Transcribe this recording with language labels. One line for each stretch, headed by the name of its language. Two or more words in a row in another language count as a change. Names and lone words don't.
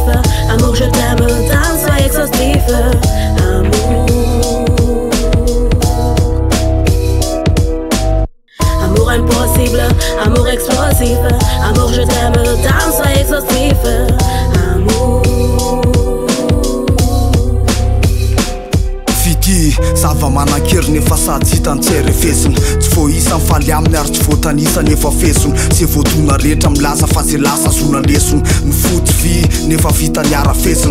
French: Amour, je t'aime, dame, sois exhaustif. Amour, amour impossible, amour explosif. Amour, je t'aime, dame, sois exhaustif. Amour.
Malagasy: Zava manan-kery nefa sady tsy hitan-tsery efesiny. Tsy voaisany faly aminy ary tsy voatanisany efa fesony. Ze voadona rehetra milaza fa ze lasa zona lesony. Ny fotsy vy nefa vita ny arafesiny.